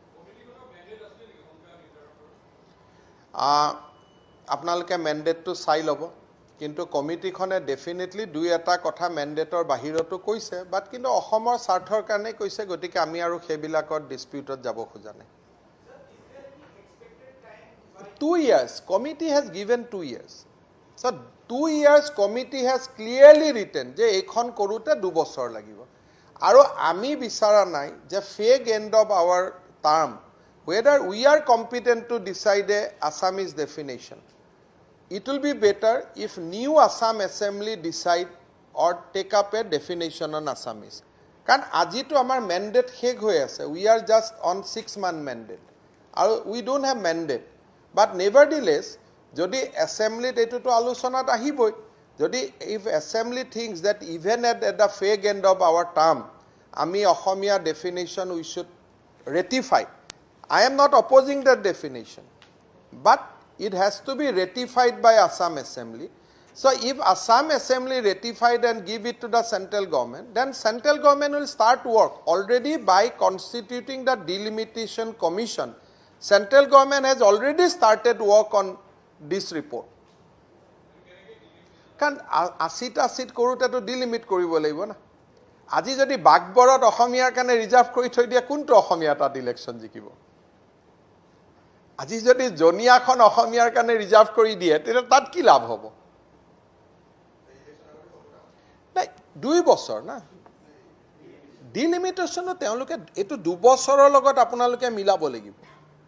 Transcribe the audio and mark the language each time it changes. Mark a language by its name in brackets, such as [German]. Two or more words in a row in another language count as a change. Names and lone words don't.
[Assamese] আপোনালোকে মেণ্ডেটটো চাই ল'ব কিন্তু কমিটিখনে ডেফিনেটলি দুই এটা কথা মেণ্ডেটৰ বাহিৰতো কৈছে বাট কিন্তু অসমৰ স্বাৰ্থৰ কাৰণে কৈছে গতিকে আমি আৰু সেইবিলাকত ডিসপিউটত যাব খোজা নাই [English] 2 years committee has given 2 years so 2 years committee has clearly written [Assamese] যে এইখন কৰোতে 2 বছৰ লাগিব আৰু আমি বিচাৰা নাই যে [English] fake end of our term whether we are competent to decide a Assamese definition it will be better if new Assam assembly decide or take up a definition on Assamese [Assamese] কাৰণ আজিতো আমাৰ mandate শেষ হৈ আছে [English] we are just on 6-month mandate আৰু we don't have mandate but nevertheless [Assamese] যদি assembly এটোটো আলোচনাত আহিবই যদি [English] if assembly thinks that even at the fake end of our term [Assamese] আমি অসমীয়া [English] definition we should ratify I am not opposing that definition but it has to be ratified by Assam Assembly so if Assam Assembly ratified and give it to the central government then central government will start work already by constituting the delimitation commission central government has already started work on this report [Assamese] kan 80টা সিট কৰোতেটো ডিলিমিট কৰিব লাগিব না আজি যদি বাগবৰত অসমীয়াৰ কাৰণে ৰিজাৰ্ভ কৰি থৈ দিয়া কোনটো অসমীয়া তাত ইলেকশ্যন জিকিব আজি যদি জনিয়াখন অসমীয়াৰ কাৰণে ৰিজাৰ্ভ কৰি দিয়ে তেতিয়া তাত কি লাভ হ'ব নাই 2 বছৰ না ডিলিমিটেশন তেওঁলোকে এটো 2 বছৰৰ লগত আপোনালোকে মিলাব লাগিব